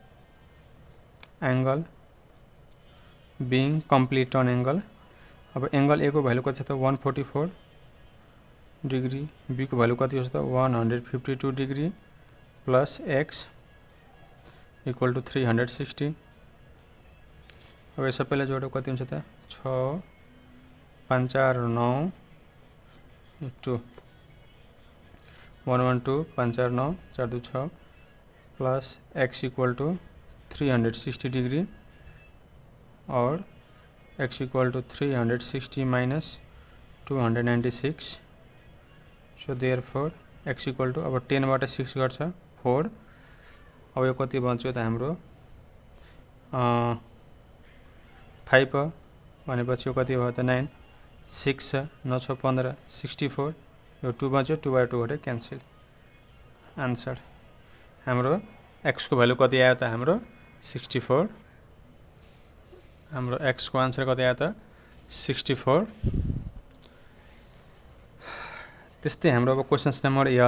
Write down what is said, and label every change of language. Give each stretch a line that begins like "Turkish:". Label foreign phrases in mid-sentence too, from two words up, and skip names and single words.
English: angle being complete turn angle
Nepali: अब एंगल ए को भ्यालु कति छ त 144 डिग्री बी को भ्यालु कति हो त 152 डिग्री
English: plus x equal to 360
Nepali: अब यो सबैलाई जोडेर कति हुन्छ त 6 5 4 9 2
English: 112 5 4 9 4 2 6 plus x equal to 360 degree और x equal to 360 minus 296 so therefore x equal to
Nepali: अब 10 बाट 6 गर्छ 4 अब यो कति बन्छ त हाम्रो 5 भनेपछि यो कति भयो त 9 6 9 6 15 64 यो 2 बच्यो 2 बाइ 2 गरे
English: cancel answer
Nepali: हाम्रो x को भ्यालु कति आयो त हाम्रो 64 हाम्रो x को आन्सर कति आयो त 64 त्यस्तै हाम्रो अब
English: questions number